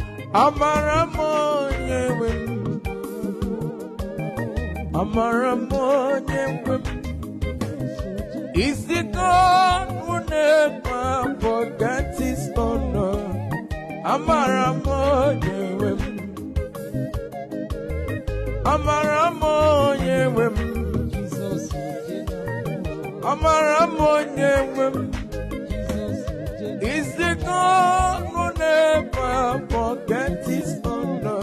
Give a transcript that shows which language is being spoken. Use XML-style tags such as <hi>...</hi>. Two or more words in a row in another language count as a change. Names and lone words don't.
<ig>amara m onye nwe m, amara m onye nwe m.</ig> <en>Is the God who never forgets his honor.</en> <ig>Amara m onye nwe m, amara m onye nwe m, amara m onye nwe m.</ig> <en>Is the God who never forgets his honor.</en>